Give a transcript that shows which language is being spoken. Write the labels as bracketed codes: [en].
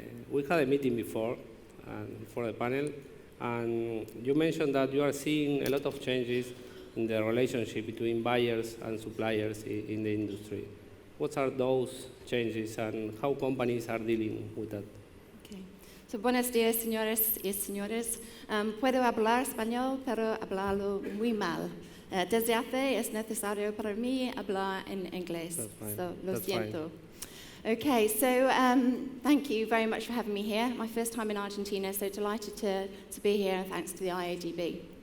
[en] We had a meeting before the panel, and you mentioned that you are seeing a lot of changes in the relationship between buyers and suppliers in the industry. What are those changes and how companies are dealing with that? Okay. [es] So, buenos días, señores y señores. Puedo hablar español, pero hablarlo muy mal. Desde hace es necesario para mí hablar en inglés. So, lo siento. [en] Okay, so thank you very much for having me here. My first time in Argentina, so delighted to be here, and thanks to the IADB.